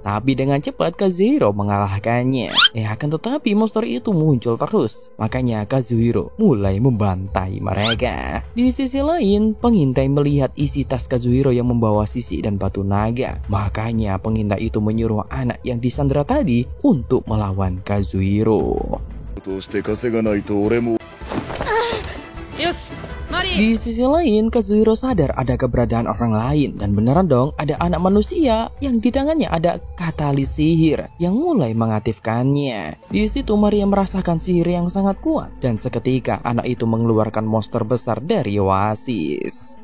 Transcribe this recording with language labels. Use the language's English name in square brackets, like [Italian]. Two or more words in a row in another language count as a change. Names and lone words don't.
[Indonesian] Tapi dengan cepat Kazuhiro mengalahkannya. Akan tetapi monster itu muncul terus. Makanya Kazuhiro mulai membantai mereka. Di sisi lain, pengintai melihat isi tas Kazuhiro yang membawa sisik dan batu naga. Makanya pengintai itu menyuruh anak yang disandra tadi untuk melawan Kazuhiro. [Japanese] として稼がないと俺もよし、マリー。 [Indonesian] Di sisi lain, Kazuhiro sadar ada keberadaan orang lain. Dan beneran dong, ada anak manusia yang di tangannya ada katalis sihir yang mulai mengaktifkannya. Di situ Maria merasakan sihir yang sangat kuat. Dan seketika anak itu mengeluarkan monster besar dari oasis.